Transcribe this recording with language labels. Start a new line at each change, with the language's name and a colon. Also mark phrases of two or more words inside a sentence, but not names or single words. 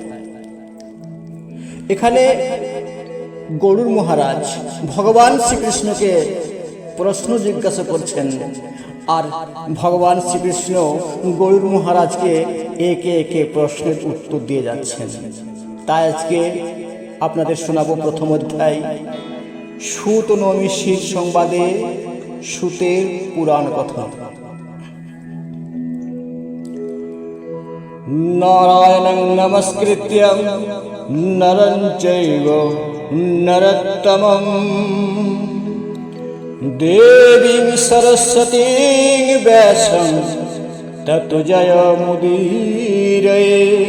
Bangla: এখানে গরুর মহারাজ ভগবান শ্রীকৃষ্ণকে প্রশ্ন জিজ্ঞাসা করছেন, আর ভগবান শ্রীকৃষ্ণ গরুর মহারাজকে একে একে প্রশ্নের উত্তর দিয়ে যাচ্ছেন। তাই আজকে আপনাদের শোনাবো প্রথম অধ্যায়, সুত নৈমিষিক সংবাদে সুতের পুরাণ কথা।
Sanskrit: নারায়ণং নমস্কৃত্য নরং চৈব নরোত্তমং দেবীং সরস্বতীং ব্যাসং ততো জয়মুদীরয়ে